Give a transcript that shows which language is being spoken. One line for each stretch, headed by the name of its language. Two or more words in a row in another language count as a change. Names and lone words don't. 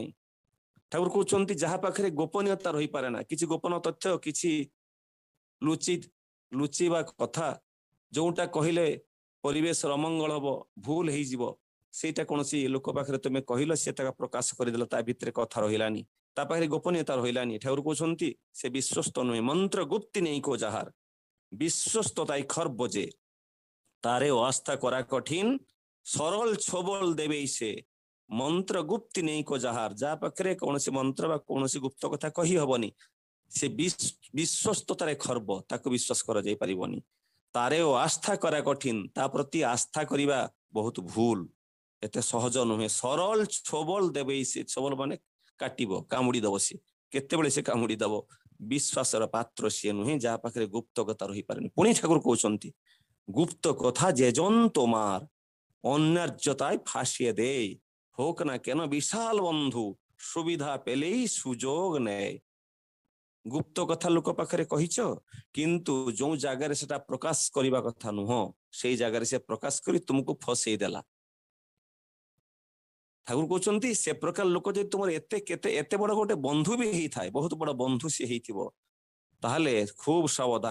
Odia: ଠାକୁର କହୁଛନ୍ତି ଯାହା ପାଖରେ ଗୋପନୀୟତା ରହିପାରେ ନା, କିଛି ଗୋପନ ତଥ୍ୟ, କିଛି ଲୁଚିବା କଥା, ଯୋଉଟା କହିଲେ ପରିବେଶର ଅମଙ୍ଗଳ ହବ, ଭୁଲ ହେଇଯିବ, ସେଇଟା କୌଣସି ଲୋକ ପାଖରେ ତୁମେ କହିଲ, ସେ ତାକୁ ପ୍ରକାଶ କରିଦେଲ, ତା ଭିତରେ କଥା ରହିଲାନି, ତା ପାଖରେ ଗୋପନୀୟତା ରହିଲାନି। ଠାକୁର କହୁଛନ୍ତି ସେ ବିଶ୍ୱସ୍ତ ନୁହେଁ।
Bangla: মন্ত্র গুপ্তি নেই কো যাহার বিশ্বস্ত তাই খর্ব যে, তারে আস্থা করা কঠিন, সরল ছবল দেবেই সে। মন্ত্র গুপ্তি নেই কো যাহার,
Odia: যা পাখରେ କୌଣସି ମନ୍ତ୍ର ବା କୌଣସି ଗୁପ୍ତ କଥା କହି ହବନି, ସେ ବିଶ୍ୱସ୍ତତାରେ ଖର୍ବ, ତାକୁ ବିଶ୍ୱାସ କରାଯାଇ ପାରିବନି।
Bangla: তারে আস্থা করা কঠিন,
Odia: ତା ପ୍ରତି ଆସ୍ଥା କରିବା ବହୁତ ଭୁଲ, ଏତେ ସହଜ ନୁହେଁ।
Bangla: সরল ছোবল দেবেই সে,
Odia: ଛୋବଲ ମାନେ କାଟିବ, କାମୁଡି ଦବ, ସିଏ କେତେବେଳେ ସେ କାମୁଡି ଦବ। ବିଶ୍ୱାସର ପାତ୍ର ସିଏ ନୁହେଁ ଯାହା ପାଖରେ ଗୁପ୍ତ କଥା ରହିପାରେନି। ପୁଣି ଠାକୁର কହୁଛନ୍ତି
Bangla: গুপ্ত কথা যেজন তোমার অন্যার্যতায় ফাঁসিয়ে দেয়, হোক না কেন বিশাল বন্ধু, সুবিধা পেলেই সুযোগ নেয়।
Odia: গুপ্ত কথা লোକ ପାଖରେ କହିଛ, କିନ୍ତୁ ଯୋଉ ଜାଗାରେ ସେଟା ପ୍ରକାଶ କରିବା କଥା ନୁହଁ, ସେଇ ଜାଗାରେ ସେ ପ୍ରକାଶ କରି ତୁମକୁ ଫସେଇ ଦେଲା। ଠାକୁର କହୁଛନ୍ତି ସେ ପ୍ରକାର ଲୋକ ଯଦି ତୁମର ଏତେ ବଡ ଗୋଟେ ବନ୍ଧୁ ବି ହେଇଥାଏ, ବହୁତ ବଡ ବନ୍ଧୁ ସିଏ ହେଇଥିବ, ତାହେଲେ ଖୁବ ସାବଧାନ।